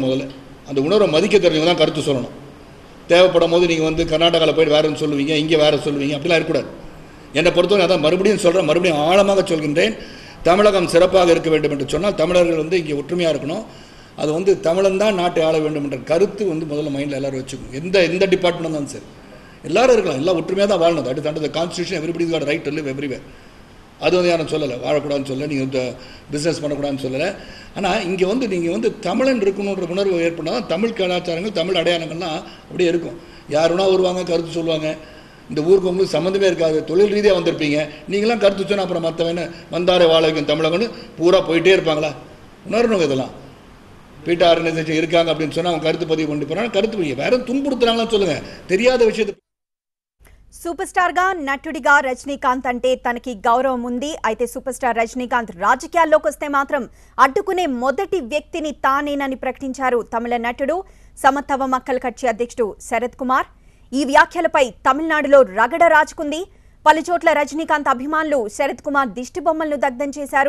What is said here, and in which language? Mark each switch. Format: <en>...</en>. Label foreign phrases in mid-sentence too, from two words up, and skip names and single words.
<ta>முதல்ல அந்த உணர்வை மதிக்க தெரிஞ்சவங்க தான் கருத்து சொல்லணும். தேவைப்படும் போது நீங்கள் கர்நாடகாவில் போய்ட்டு வேறுன்னு சொல்லுவீங்க, இங்கே வேறு சொல்லுவீங்க, அப்படிலாம் இருக்கக்கூடாது. என்னை பொறுத்தவரை அதான் மறுபடியும் சொல்கிறேன், மறுபடியும் ஆழமாக சொல்கின்றேன். தமிழகம் சிறப்பாக இருக்க வேண்டும் என்று சொன்னால் தமிழர்கள் இங்கே ஒற்றுமையாக இருக்கணும். அது தமிழன் தான் நாட்டை ஆள வேண்டும் என்ற கருத்து முதல்ல மைண்டில் எல்லோரும் வச்சுக்கணும். எந்த டிபார்ட்மெண்ட் தான் சரி, எல்லோரும் இருக்கலாம், எல்லாம் ஒற்றுமையாக தான் வாழணும்.</ta> <en>At under the constitution everybody got right to live everywhere.</en> <ta>அது யாரும் சொல்லலை, வாழக்கூடாதுன்னு சொல்லலை, நீங்கள் பிஸ்னஸ் பண்ணக்கூடாதுன்னு சொல்லலை. ஆனால் இங்கே நீங்கள் தமிழன் இருக்கணுன்ற உணர்வு ஏற்பட்டால் தான் தமிழ் கலாச்சாரங்கள், தமிழ் அடையாளங்கள்லாம் அப்படியே இருக்கும். யாருன்னா வருவாங்க, கருத்து சொல்லுவாங்க. இந்த ஊருக்கு உங்களுக்கு சம்மந்தமே இருக்காது, தொழில் ரீதியாக வந்திருப்பீங்க, நீங்களாம் கருத்து சொன்னால் அப்புறம் மற்றவன வந்தாரே வாழ வைக்கும் தமிழகம்னு பூரா போயிட்டே இருப்பாங்களா? உணரணும். இதெல்லாம் பீட்டா ஆர்கனைசேஷன் இருக்காங்க அப்படின்னு சொன்னால் அவங்க கருத்து பதிவு கொண்டு போகிறாங்க. கருத்து பதிவு வேற துன்புறுத்துறாங்களா சொல்லுங்கள், தெரியாத விஷயத்தை.</ta> <te>సూపర్ స్టార్ గా, నటుడిగా రజనీకాంత్ అంటే తనకి గౌరవం ఉంది. అయితే సూపర్ స్టార్ రజనీకాంత్ రాజకీయాల్లోకి వస్తే మాత్రం అడ్డుకునే మొదటి వ్యక్తిని తానేనని ప్రకటించారు తమిళ నటుడు సమత్వ మక్కల్ కక్షి అధ్యక్షుడు శరత్ కుమార్. ఈ వ్యాఖ్యలపై తమిళనాడులో రగడ రాజుకుంది. పలుచోట్ల రజనీకాంత్ అభిమానులు శరత్ కుమార్ దిష్టిబొమ్మలను దగ్ధం చేశారు.</te>